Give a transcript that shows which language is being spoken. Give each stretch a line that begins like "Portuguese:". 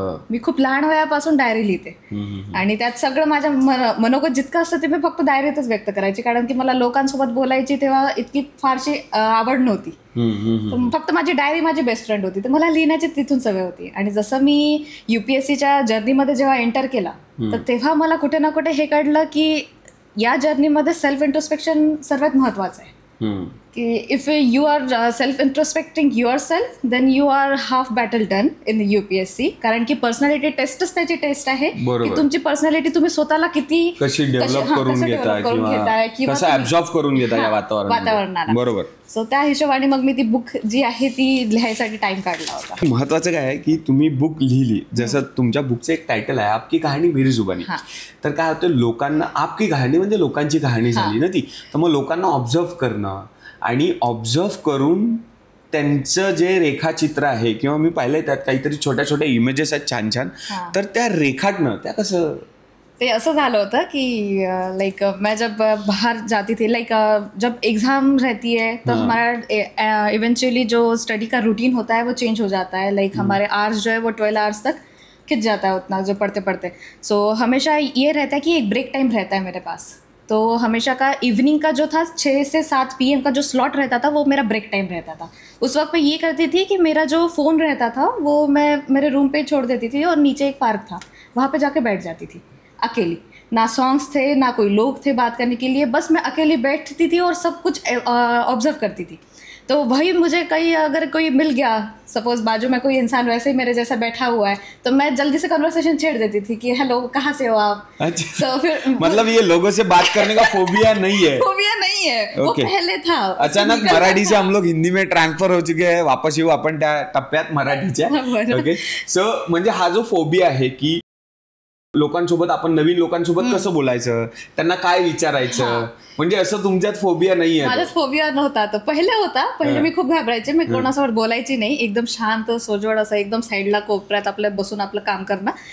Marathi: मी खूप लहान वयापासून डायरी लिहिते आणि त्यात सगळं माझ्या मनोगत जितकं असतं ते मी फक्त डायरीतच व्यक्त करायची, कारण की मला लोकांसोबत बोलायची तेव्हा इतकी फारशी आवड नव्हती. फक्त माझी डायरी माझी बेस्ट फ्रेंड होती, तर मला लिहिण्याची तिथून सवय होती. आणि जसं मी UPSCच्या जर्नीमध्ये जेव्हा एंटर केला तर तेव्हा मला कुठे ना कुठे हे कळलं की या जर्नीमध्ये सेल्फ इंट्रोस्पेक्शन सर्वात महत्त्वाचं आहे.
English: की if you are self introspecting your self then you are half battle done in UPSC.
Marathi: कारण की पर्सनॅलिटी टेस्टच त्याची टेस्ट आहे की तुमची पर्सनॅलिटी तुम्ही स्वतःला किती कशी डेव्हलप करून घेताय किंवा कसं ऍब्झॉर्ब करून घेताय या वातावरणाला. बरोबर. सो त्या हिशोबाने मग मी ती बुक जी आहे ती लिहायसाठी टाइम काढला होता. महत्वाचं काय आहे की तुम्ही बुक लिहिली, जसं तुमच्या बुकचं एक टायटल आहे आपकी कहाणी मेरी जुबानी. तर काय होतं, लोकांना आपकी कहाणी म्हणजे लोकांची कहाणी झाली ना ती. तर मग लोकांना ऑब्झर्व करणं आणि ऑब्झर्व करून त्यांचं जे रेखाचित्र आहे, किंवा मी पाहिलंय त्यात काहीतरी छोट्या छोट्या इमेजेस आहेत छान छान, तर त्या रेखाटणं त्या कसं.
Hindi: ते असं झालं होतं की लाइक मैं जब बाहर जाती थी, लाइक जब एग्ज़ाम रहती है तो हमारा इवेंचुअली जो स्टडी का रूटीन होता है वो चेंज हो जाता है. लाइक हमारे आवर्स जो है वो 12 आवर्स तक खिंच जाता है उतना जो पढ़ते पढ़ते. सो हमेशा ये रहता है कि एक ब्रेक टाइम रहता है मेरे पास. तो हमेशा का इवनिंग का जो था 6 से 7 PM का जो स्लॉट रहता था वो मेरा ब्रेक टाइम रहता था. उस वक्त मैं ये करती थी कि मेरा जो फ़ोन रहता था वो मैं मेरे रूम पे छोड़ देती थी और नीचे एक पार्क था, वहाँ पे जाके बैठ जाती थी अकेली. ना सॉन्ग्स थे ना कोई लोग थे बात करने के लिए, बस मैं अकेली बैठती थी और सब कुछ ऑब्जर्व करती थी. तो वही मुझे कहीं अगर कोई मिल गया, सपोज बाजू में कोई इंसान वैसे ही मेरे जैसा बैठा हुआ है, तो मैं जल्दी से कन्वर्सेशन छेड़ देती थी कि हेलो कहाँ से हो आप. अच्छा. तो फिर मतलब ये लोगों से बात करने का फोबिया नहीं है. फोबिया नहीं है. वो पहले था. अचानक मराठी से हम लोग हिंदी में ट्रान्सफर हो चुके हैं.
Marathi: वापस येऊ आपण त्या टप्प्यात मराठीच्या. ओके. सो म्हणजे हा जो फोबिया आहे की लोकांसोबत आपण नवीन लोकांसोबत कसं बोलायचं, त्यांना काय विचारायचं, म्हणजे असं तुमच्यात फोबिया नाहीये. माझ्यात फोबिया नव्हता. तर पहिले होता. पहिले मी खूप घाबरायचे. मी कोणासोबत बोलायची नाही. एकदम शांत सोजवळ असं एकदम साईडला कोपऱ्यात आपल्या बसून आपलं काम करणं.